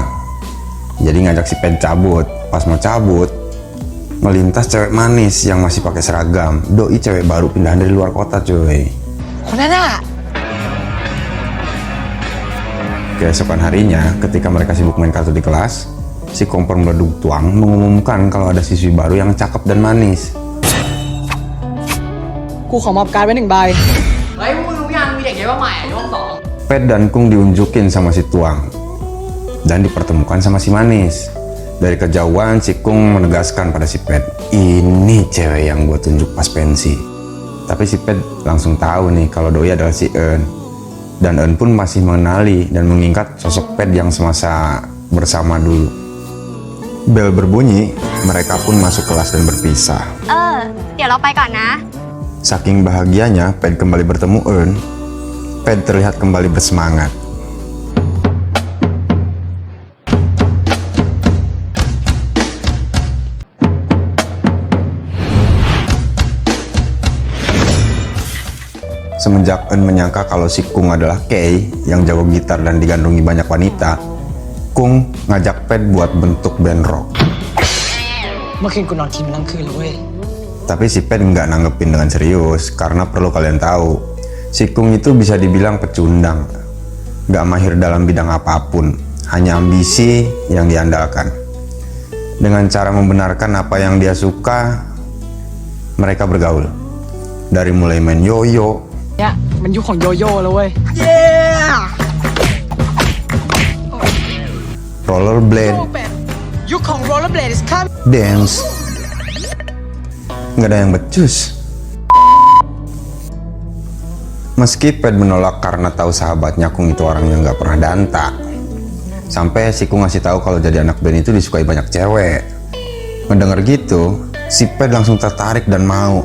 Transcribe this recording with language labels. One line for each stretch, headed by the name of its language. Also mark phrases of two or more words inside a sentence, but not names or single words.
Indonesian: Jadi ngajak si Ped cabut. Pas mau cabut, melintas cewek manis yang masih pakai seragam. Doi cewek baru pindahan dari luar kota cuy. Keesokan harinya, ketika mereka sibuk main kartu di kelas, si kompor meleduk Tuang mengumumkan kalau ada siswi baru yang cakep dan manis.
Thai: กูขอมอบการ์ดไว้1 ใบ เฮ้ยมึงรู้ยังมีเด็กเยอะมากใหม่ช่วง2
Indonesian: Ped dan Kung diunjukin sama si Tuang dan dipertemukan sama si manis. Dari kejauhan si Kung menegaskan pada si Ped, ini cewek yang gue tunjuk pas pensi. Tapi si Ped langsung tahu nih kalau doi adalah si En. Dan En pun masih mengenali dan mengingat sosok Ped yang semasa bersama dulu. Bel berbunyi, mereka pun masuk kelas dan berpisah.
Thai: เดี๋ยวเราไปก่อนนะ
Indonesian: Saking bahagianya Ped kembali bertemu En, Ped terlihat kembali bersemangat. Semenjak En menyangka kalau si Kung adalah Kei yang jago gitar dan digandrungi banyak wanita, Kung ngajak Ped buat bentuk band rock.
Thai: เมื่อคืนกูนอนทีมทั้งคืนเลยเว้ย
Indonesian: Tapi si Ped nggak nanggepin dengan serius, karena perlu kalian tahu, si Kung itu bisa dibilang pecundang. Nggak mahir dalam bidang apapun, hanya ambisi yang diandalkan. Dengan cara membenarkan apa yang dia suka, mereka bergaul. Dari mulai main yoyo,
Thai: เนี่ยมันยุคของโยโย่แล้วเว้ย
Indonesian: rollerblade,
Thai: ยุคของ
English: rollerblade is coming
Indonesian: dance, nggak ada yang becus. Meski Ped menolak karena tahu sahabatnya Kung itu orang yang nggak pernah danta. Sampai si Kung ngasih tahu kalau jadi anak band itu disukai banyak cewek. Mendengar gitu, si Ped langsung tertarik dan mau.